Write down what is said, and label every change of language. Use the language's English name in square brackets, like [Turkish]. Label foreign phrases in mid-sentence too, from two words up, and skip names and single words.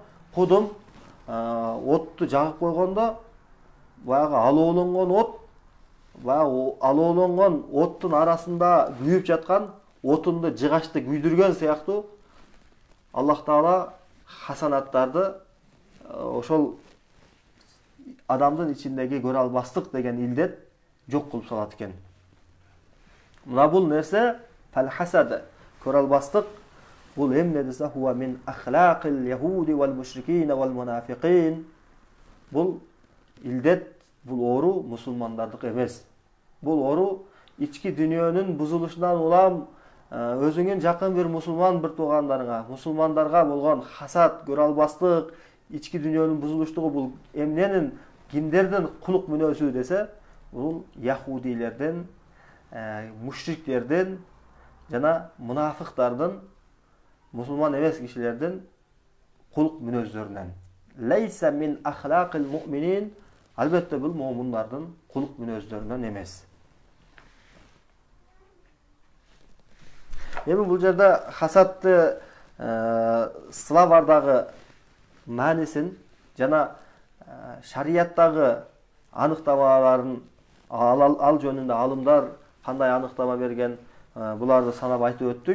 [Kyrgyz] Кудум отту жагып койгондо баягы алоолонгон от, баягы алоолонгон оттун арасында күйүп жаткан отунду жыгачты күйдүргөн сыяктуу Аллах Таала хасанаттарды ошол адамдын ичиндеги көрө албастык деген илдет жок кылып салат экен. Мына бул нерсе фал-хасад, көрө албастык, бул эмне десе [Arabic] هو من أخلاق اليهود والمشركين والمنافقين. [Kyrgyz] Бул илдет, бул оору мусулмандардык эмес. Бул оору ички дүйнөнүн бузулушунан улам өзүңүн жакын бир мусулман бир туугандарыңа, мусулмандарга болгон хасад, көрө албастык, ички дүйнөнүн бузулуштугу бул эмненин, кимдердин кулук мүнөзү десе, бул яхудилердин, мушриктердин жана мунафыктардын, мусулман эмес кишилердин кулук мүнөздөрүнөн. [Arabic] ليس من أخلاق المؤمنين. [Kyrgyz] Албетте бул мууминдардын кулук мүнөздөрүнөн эмес. Эми бул жерде хасадты словардагы маанисин жана шарияттагы аныктамаларын ал жөнүндө алымдар кандай аныктама берген, буларды санап айтып өттүк.